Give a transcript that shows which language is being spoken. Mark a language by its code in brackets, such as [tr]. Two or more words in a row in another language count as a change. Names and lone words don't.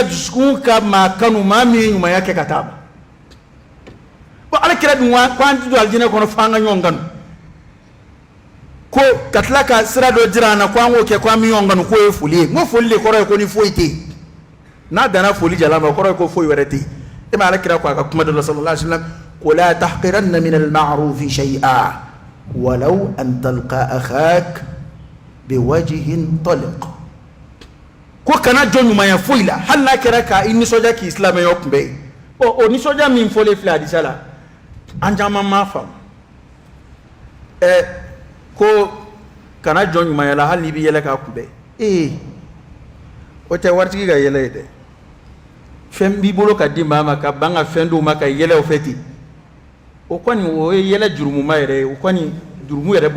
[bm] dusukun ka maa kanu maa min ye ɲumanya kɛ ka taa ma bon Alakira dun ko an tɛ don alijinɛ kɔnɔ f'an ka ɲɔgɔn kanu ko ka tila ka sira dɔ jira an na ko an k'o kɛ ko an bɛ ɲɔgɔn kanu k'o ye foli ye n ko foli de kɔrɔ ye ko ni foyi tɛ yen n'a dana foli jalama kɔrɔ ko foyi wɛrɛ tɛ e ma ala kira ko a ka kuma dɔ la [ar] صلى الله عليه وسلم [bm] ko [ar] لا تحقرن من المعروف شيئا ولو أن تلقى أخاك بوجه طلق [bm] ko kana jɔ ɲumanya foyi la hali n'a kɛra ka i nisɔndiya k'i silamɛya kunbɛn o nisɔndiya min fɔlen filɛ hadisa la an caman m'a faamu ko kana jɔ ɲumanya la hali n'i bɛ yɛlɛ k'a kunbɛn o tɛ waritigi ka yɛlɛ ye dɛ fɛn b'i bolo ka di maa ma ka ban ka fɛn d'u ma ka yɛlɛ o fɛ ten o kɔni o ye yɛlɛ jurumuma yɛrɛ ye o kɔni jurumu yɛrɛ b'o